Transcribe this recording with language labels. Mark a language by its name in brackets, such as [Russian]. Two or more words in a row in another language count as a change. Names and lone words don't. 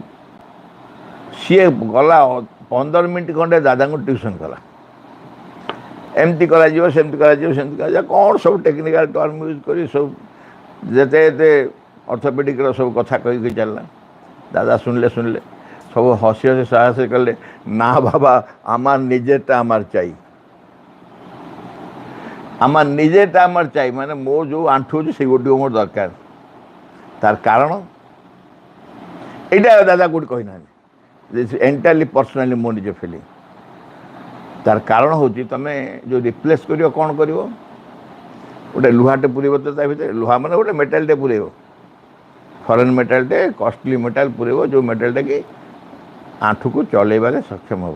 [Odia] ସିଏ ଗଲା 15 ମିନିଟ୍ ଖଣ୍ଡେ ଦାଦାଙ୍କୁ ଟ୍ୟୁସନ୍ କଲା, ଏମିତି କରାଯିବ, ସେମିତି କରାଯିବ, ସେମିତି କରାଯିବ, କ'ଣ ସବୁ [English] technical term use [Odia] କରି ସବୁ ଯେତେ ଯେତେ ଅର୍ଥୋପେଡ଼ିକ୍ର ସବୁ କଥା କହିକି ଚାଲିଲା। ଦାଦା ଶୁଣିଲେ ସବୁ ହସି ହସି ସାହସ କଲେ, ନା ବାବା [Bangla] আমার নিজেরটা আমার চাই, আমার নিজেরটা আমার চাই, [Odia] ମାନେ ମୋ ଯେଉଁ ଆଣ୍ଠୁ ଅଛି ସେଇ ଗୋଟିକ ମୋର ଦରକାର। ତାର କାରଣ ଏଇଟା ଦାଦା କୋଉଠି କହିନାହାନ୍ତି, [English] entirely personally [Odia] ମୋ ନିଜ ଫିଲିଂ। ତାର କାରଣ ହେଉଛି ତୁମେ ଯେଉଁ ରିପ୍ଲେସ୍ କରିବ, କ'ଣ କରିବ, ଗୋଟେ ଲୁହାଟେ ପୁରେଇବ ତ ତା ଭିତରେ, ଲୁହା ମାନେ ଗୋଟେ ମେଟାଲଟେ ପୁରେଇବ, ଫରେନ୍ ମେଟାଲଟେ, [English] costly metal [Odia] ପୁରେଇବ, ଯେଉଁ ମେଟାଲଟା କି ଆଣ୍ଠୁକୁ ଚଲେଇବାରେ ସକ୍ଷମ ହେବ।